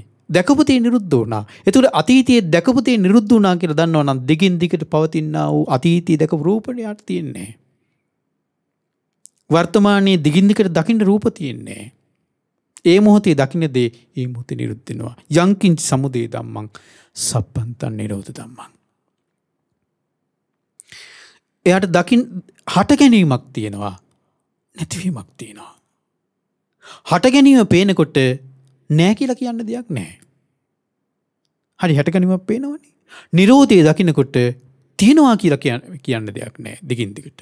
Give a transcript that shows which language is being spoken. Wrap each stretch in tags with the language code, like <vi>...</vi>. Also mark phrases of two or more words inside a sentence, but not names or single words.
<si>දැකපු තේ නිරුද්ධ වුණා. ඒතකොට අතීතයේ දැකපු තේ නිරුද්ධ වුණා කියලා දන්නවා නම් දිගින් දිගට පවතිනා වූ අතීතයේ දැකපු රූපණේ යට තියෙන්නේ. වර්තමානයේ දිගින් දිගට දකින්න රූප තියෙන්නේ. ඒ මොහොතේ දකින්න දේ ඒ මොහොතේ නිරුද්ධ වෙනවා.</si> <pi>යංකින්ච සමුදය ධම්මං සබ්බන්තං නිරෝධ ධම්මං.</pi> <si>එයාට දකින් හට ගැනීමක් තියෙනවා නැතිවීමක් තියෙනවා. හට ගැනීම පේනකොට නෑ කියලා කියන්න දෙයක් නෑ. හරි හට ගැනීමක් පේනවනේ. නිරෝධය දකින්නකොට තියෙනවා කියලා කියන්න දෙයක් නෑ දිගින් දිගට.</si>